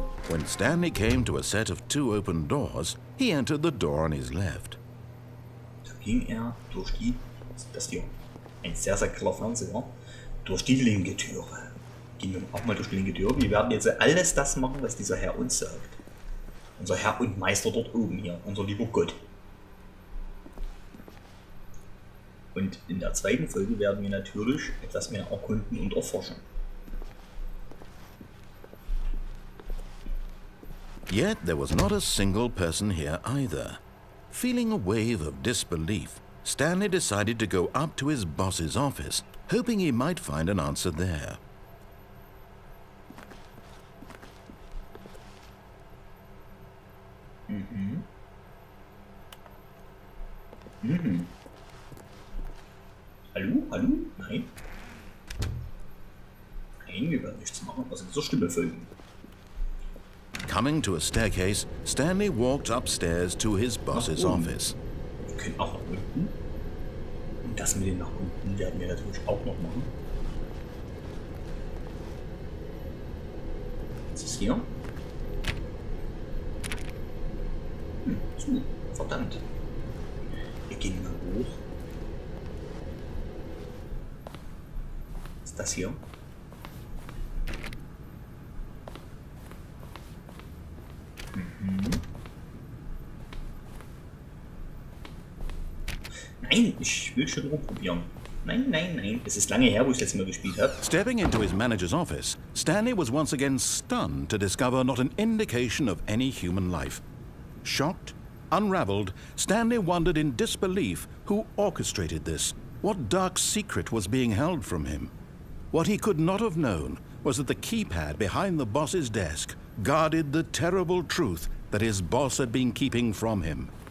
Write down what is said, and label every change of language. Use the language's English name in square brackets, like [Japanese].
[English] When Stanley came to a set of 2 open doors, he entered the door on his left. [German] Da ging er durch die, das hier, ein sehr, sehr kleiner Fernseher, durch die linke Türe. Gehen wir auch mal durch die linke Tür. Wir werden jetzt alles das machen, was dieser Herr uns sagt. Unser Herr und Meister dort oben hier, unser lieber Gott. Und in der zweiten Folge werden wir natürlich etwas mehr erkunden und erforschen. [English] Yet there was not a single person here either. Feeling a wave of disbelief, Stanley decided to go up to his boss's office, hoping he might find an answer there. [German] Hallo? Hallo? Nein. Nein, wir werden nichts machen, was unserer Stimme folgen. [English] Coming to a staircase, Stanley walked upstairs to his boss's office. [German] Wir können auch nach unten. Und das mit dem nach unten werden wir natürlich auch noch machen. Was ist hier? Zu. Verdammt. Wir gehen mal hoch. Was ist das hier? Nein, ich will schon rumprobieren. Nein, nein, nein. Es ist lange her, wo ich das letzte Mal gespielt habe. [English] Stepping into his manager's office, Stanley was once again stunned to discover not an indication of any human life. Shocked, unraveled, Stanley wondered in disbelief who orchestrated this. What dark secret was being held from him? What he could not have known was that the keypad behind the boss's desk guarded the terrible truth that his boss had been keeping from him.